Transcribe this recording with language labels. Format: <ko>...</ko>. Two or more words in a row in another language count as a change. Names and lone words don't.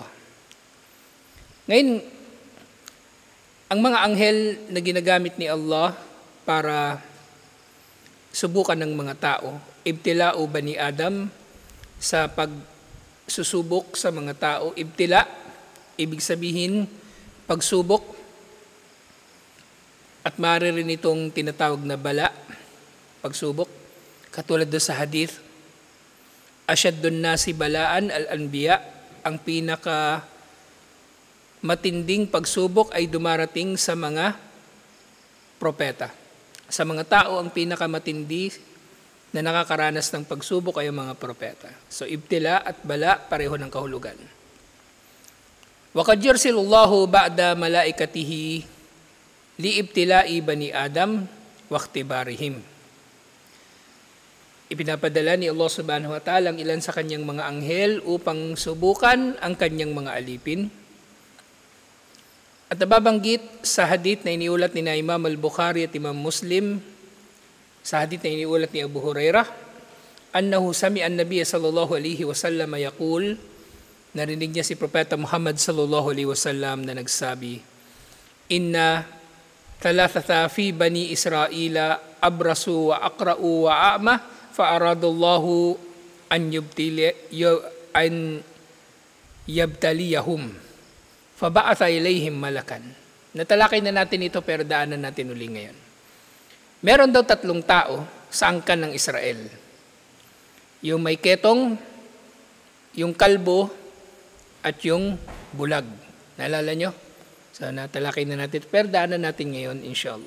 <tl>Ngayon, ang mga anghel na ginagamit ni Allah para subukan ng mga tao,</tl> <ar>ابتلاء بني آدم</ar> <tl>sa pagsusubok sa mga tao. Ibtila, ibig sabihin pagsubok, at maaari rin itong tinatawag na bala, pagsubok. Katulad doon sa hadith,</tl> <ar>أشد الناس بلاء الأنبياء,</ar> <tl>ang pinaka matinding pagsubok ay dumarating sa mga propeta. Sa mga tao, ang pinakamatindi na nakakaranas ng pagsubok ay ang mga propeta. So, ibtila at bala, pareho ng kahulugan.</tl> <ar>وَقَدْ يُرْسِلُ اللَّهُ بَعْدَ مَلَائِكَتِهِ لِإِبْتِلَاءِ بَنِي آدَمَ وَاخْتِبَارِهِمْ.</ar> <tl>Ipinapadala ni Allah</tl> <ar>سبحانه وتعالى</ar> <tl>ang ilan sa kanyang mga anghel upang subukan ang kanyang mga alipin. At nababanggit sa hadith na iniulat ni Imam al-Bukhari at Imam Muslim, sa hadith na iniulat ni Abu Hurairah,</tl> <ar>أنه سمع النبي صلى الله عليه وسلم يقول,</ar> <tl>narinig niya si Propeta Muhammad</tl> <ar>صلى الله عليه وسلم</ar> <tl>na nagsabi,</tl> <ar>إن ثلاثة في بني إسرائيل أبرص وأقرع وأعمى فأراد الله أن يبتليهم فبعث إليهم ملكا.</ar> <tl>Natalakay na natin ito pero daanan natin uli ngayon. Meron daw 3 tao sa angkan ng Israel. Yung may ketong, yung kalbo, at yung bulag. Naalala nyo? So natalakay na natin pero daanan natin ngayon inshallah.</tl>